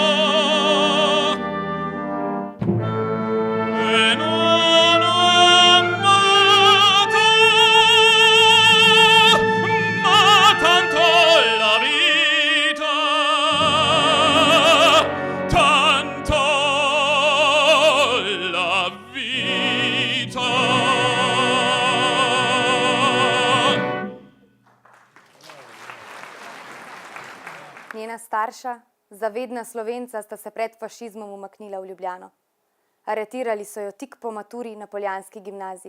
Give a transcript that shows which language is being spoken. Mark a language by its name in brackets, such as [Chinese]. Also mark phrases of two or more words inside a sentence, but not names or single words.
[Italian] E non ho amato, ma tanto la vita, tanto la vita. [Slovenian] Njena starša, zavedna Slovenca, sta se pred fašizmom umaknila v Ljubljano. Aretirali so jo tik po maturi na Poljanski gimnaziji.